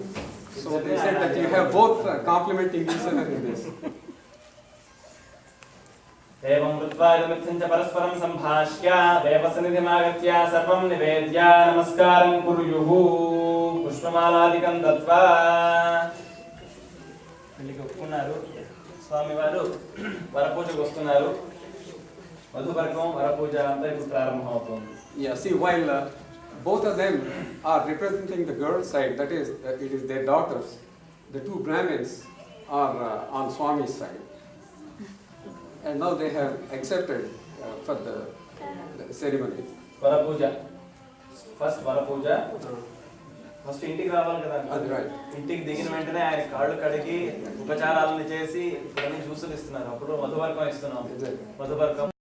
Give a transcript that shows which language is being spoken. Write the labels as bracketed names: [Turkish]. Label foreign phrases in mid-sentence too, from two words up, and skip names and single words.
[English] So they said that you have both complementing each other in this. [Sanskrit] एवं कृत्वा इदमित्थं च परस्परं सम्भाष्य देवसन्निधिमागत्य सर्वं निवेद्य नमस्कारं कुर्युः पुष्पमालादिकं दत्त्वा [Telugu] పెళ్లికి ఒప్పుకున్నారు. స్వామివారు వరపూజకు వస్తున్నారు. మధుపర్కం వరపూజ అంతా ఇప్పుడు ప్రారంభం అవుతుంది. [English] Yeah, see, while both of them are representing the girl side, that is, it is their daughters, the two Brahmins are on Swami's side. And now they have accepted for the ceremony. [Telugu] వరపూజ ఫస్ట్ వరపూజ ఫస్ట్ ఇంటికి రావాలి కదా. అది right. ఇంటికి దిగిన వెంటనే ఆయన కాళ్ళు కడిగి ఉపచారాలను చేసి ఇవన్నీ జ్యూసులు ఇస్తున్నారు. అప్పుడు మధుపర్కం ఇస్తున్నాం. [English] Exactly. [Telugu] మధుపర్కం